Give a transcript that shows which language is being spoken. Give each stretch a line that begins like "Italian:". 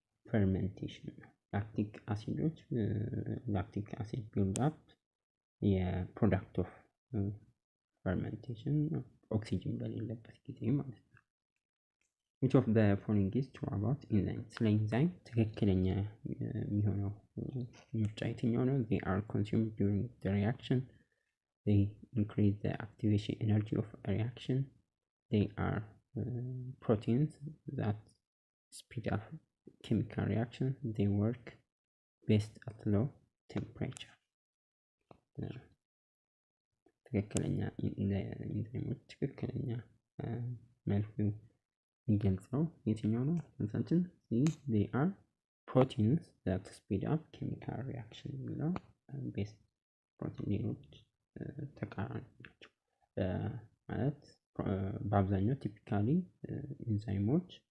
Amharic: fermentation ነው። ላክቲክ አሲዶች ላክቲክ አሲድ ቢልድ አፕ የፕሮዳክት ኦፍ fermentation ኦክሲጅን በሌለበት ጊዜ ማለት ነው።
English: which of the following is true about enzyme?
Amharic: ስለ ኢንዛይም ትክክለኛ የሚሆነው ምርጫ የትኛው ነው?
English: they are consumed during the reaction, they increase the activation energy of a reaction, they are proteins that speed up chemical reaction, they work best at low temperature.
Amharic: ትክክለኛ ኢንዛይሞች ትክክለኛ መልኩ የሚገልጸው የትኛው ነው መልሳችን?
English: they are proteins that speed up chemical reaction
Amharic: የሚለው ቤስት ፕሮቲን ሌሎች ተቃራኒ ናቸው ማለት በአብዛኛው ቲፒካሊ ኢንዛይሞች